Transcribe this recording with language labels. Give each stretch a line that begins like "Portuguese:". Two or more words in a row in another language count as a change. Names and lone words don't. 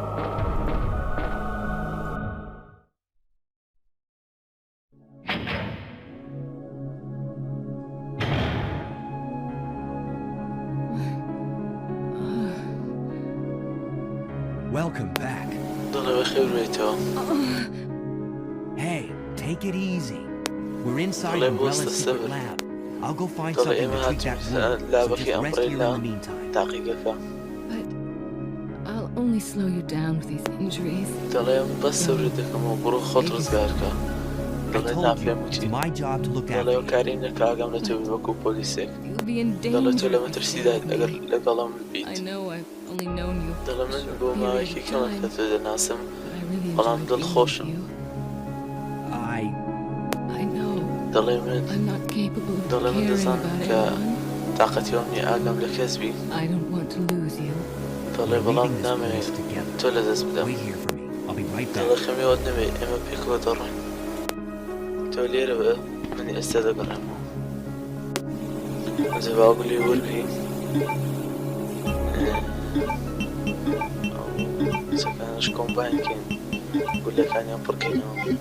English: Welcome back.
Central Kurdish: دەڵێ بەخێر بێتەوە
English: Hey, take it easy. We're inside Well, Umbrella's what's the secret seven? lab. I'll go find
Central Kurdish: دەڵێ
English: something
Central Kurdish: ئێمە
English: to treat that
Central Kurdish: هاتووە
English: wound, so
Central Kurdish: لابەکەی
English: just rest here in
Central Kurdish: ئەمڕێلا
English: the meantime.
Central Kurdish: تاقیگەکە
English: But I'll only slow you down with these injuries.
Central Kurdish: دەڵێ بەس سەورت دەکەمەوە بڕۆ خۆت ڕزگارکە
English: I
Central Kurdish: دەڵێ
English: told
Central Kurdish: نافێم
English: you, it's
Central Kurdish: وچی
English: my job to look after
Central Kurdish: دەڵێ
English: you.
Central Kurdish: کاریم نەکە ئاگام لە تۆ وەکو پۆلیسێک
English: You'll be in
Central Kurdish: دەڵێ تۆ
English: danger.
Central Kurdish: لە
English: if you
Central Kurdish: مەترسیدایت
English: stay
Central Kurdish: ئەگەر
English: with me.
Central Kurdish: لەگەڵم
English: I
Central Kurdish: ببیت
English: know I've only known you for
Central Kurdish: دەڵێ
English: a
Central Kurdish: من
English: short
Central Kurdish: بۆ
English: period
Central Kurdish: ماوەیەکی
English: of
Central Kurdish: کەمە کە
English: time,
Central Kurdish: تۆ دەناسم
English: but I really
Central Kurdish: بەڵام
English: enjoy being with
Central Kurdish: دڵخۆشم
English: you. I I know
Central Kurdish: دەڵێ من
English: I'm not capable of
Central Kurdish: دەڵێ من
English: caring
Central Kurdish: دەزانم
English: about
Central Kurdish: کە
English: anyone.
Central Kurdish: تااقەتیەوە نیە ئاگام لە کەس بی
English: I don't want to lose you.
Central Kurdish: دەڵێ
English: we're
Central Kurdish: بەڵام
English: leaving this
Central Kurdish: نامەوێت
English: place together.
Central Kurdish: تۆ لە دەست بدەم
English: Wait here for me. I'll be right
Central Kurdish: دەڵێ
English: back.
Central Kurdish: خەمیەوەت نەبێت ئێمە پێکەوە دەڕۆین تۆ لێرە بە منی ئێستا دەگەڕێمەوە جەواگولی وەرگری چەکانش کۆمباینکەین گولەکانیان پڕکەینەوە